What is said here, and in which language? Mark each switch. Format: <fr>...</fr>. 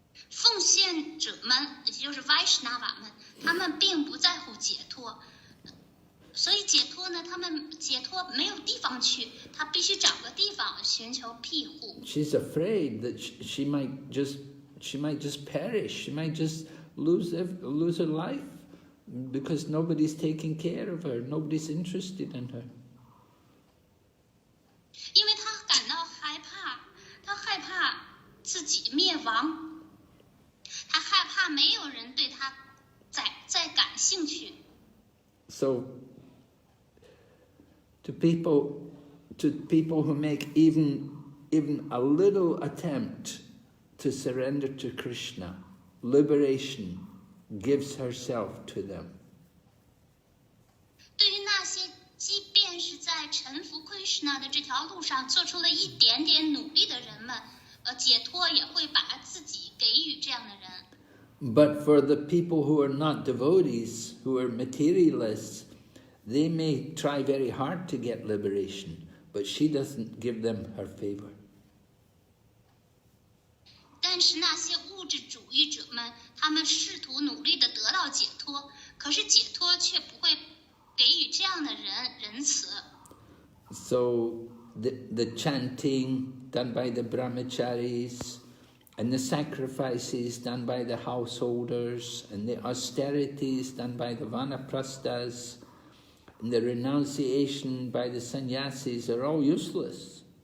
<zh>奉献者们，也就是 Vaishnava 们，他们并不在乎解脱，所以解脱呢，他们解脱没有地方去，他必须找个地方寻求庇护。</zh> <en>She's afraid that she might just perish. She might just lose her life because nobody's taking care of her. Nobody's interested in her.</en> <zh>因为他感到害怕，他害怕自己灭亡，他害怕没有人对他再感兴趣。</zh> <en>So, to people who make even a little attempt to surrender to Krishna, liberation gives herself to them.</en> <zh>对于那些即便是在臣服 Krishna 的这条路上做出了一点点努力的人们，解脱也会把自己给予这样的人。</zh> <en>But for the people who are not devotees, who are materialists, they may try very hard to get liberation, but she doesn't give them her favor.</en> <zh>但是那些物质主义者们，他们试图努力的得到解脱，可是解脱却不会给予这样的人仁慈。</zh> <en>So the chanting done by the brahmacharis, and the sacrifices done by the householders, and the austerities done by the vanaprasthas, and the renunciation by the sannyasis are all useless.</en>